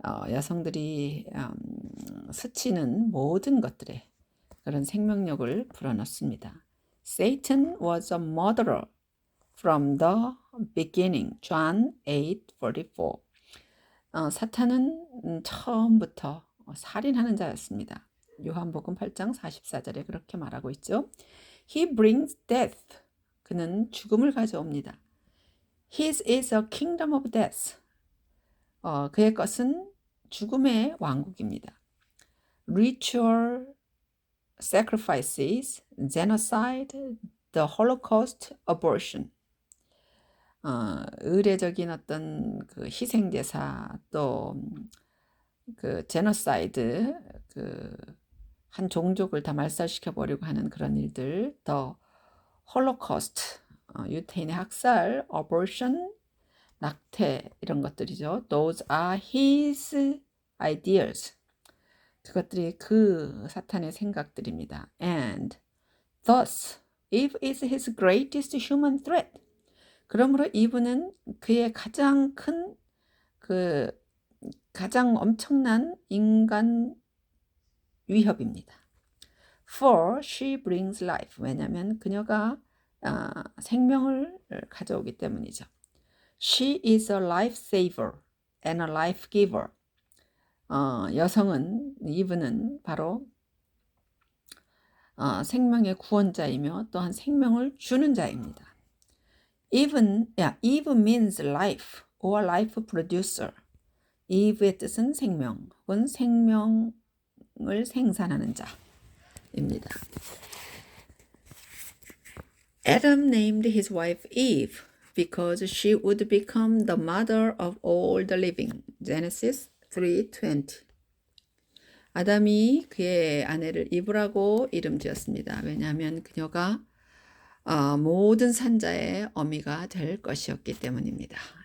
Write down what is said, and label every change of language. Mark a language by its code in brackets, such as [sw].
[ko] 여성들이 스치는 모든 것들에 그런 생명력을 불어넣습니다. [en] Satan was a murderer from the beginning. John 8:44. [ko] 사탄은 처음부터 살인하는 자였습니다. 요한복음 8장 44절에 그렇게 말하고 있죠. [en] He brings death. [ko] 그는 죽음을 가져옵니다. [en] His is a kingdom of death. [ko] 그의 것은 죽음의 왕국입니다. [en] Ritual sacrifices, genocide, the Holocaust, abortion. [ko] 의례적인 어떤 그 희생제사, 또 그 제노사이드, 그 한 종족을 다 말살시켜 버리고 하는 그런 일들, 더 홀로코스트, 유태인의 학살, abortion, 낙태 이런 것들이죠. [en] Those are his ideas. [ko] 그것들이 그 사탄의 생각들입니다. [en] And thus, Eve is his greatest human threat. [ko] 그러므로 이브는 그의 가장 큰 가장 엄청난 인간 위협입니다. [en] For she brings life. [ko] 왜냐하면 그녀가 생명을 가져오기 때문이죠. [en] She is a life saver and a life giver. [ko] 여성은 이브는 바로 생명의 구원자이며 또한 생명을 주는 자입니다. [en] Eve means life or life producer. [ko] Eve의 뜻은 생명 혹은 생명을 생산하는 자입니다. [en] Adam named his wife Eve because she would become the mother of all the living. Genesis 3:20. [ko] 아담이 그의 아내를 이브라고 이름 지었습니다. 왜냐하면 그녀가 모든 산자의 어미가 될 것이었기 때문입니다.